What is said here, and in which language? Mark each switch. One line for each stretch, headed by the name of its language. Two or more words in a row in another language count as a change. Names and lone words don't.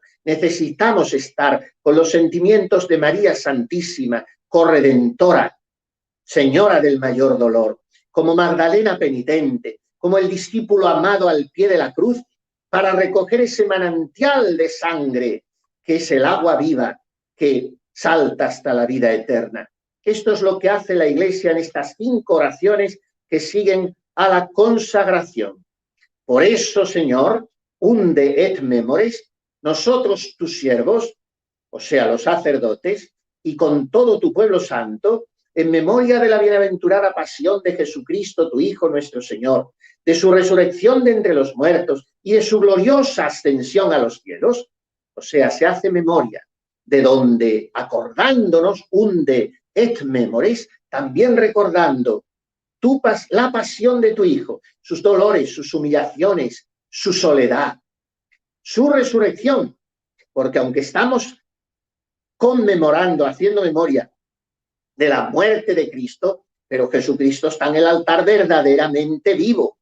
Spanish: Necesitamos estar con los sentimientos de María Santísima, corredentora, Señora del mayor dolor, como Magdalena penitente, como el discípulo amado al pie de la cruz, para recoger ese manantial de sangre que es el agua viva que salta hasta la vida eterna. Esto es lo que hace la Iglesia en estas 5 oraciones que siguen a la consagración. Por eso, Señor,
Latin: unde et memores,
Spanish: nosotros tus siervos, o sea, los sacerdotes, y con todo tu pueblo santo, en memoria de la bienaventurada pasión de Jesucristo, tu Hijo nuestro Señor, de su resurrección de entre los muertos y de su gloriosa ascensión a los cielos, o sea, se hace memoria de donde, acordándonos,
Latin: unde et memores,
Spanish: también recordando la pasión de tu Hijo, sus dolores, sus humillaciones, su soledad, su resurrección, porque aunque estamos conmemorando, haciendo memoria de la muerte de Cristo, pero Jesucristo está en el altar verdaderamente vivo.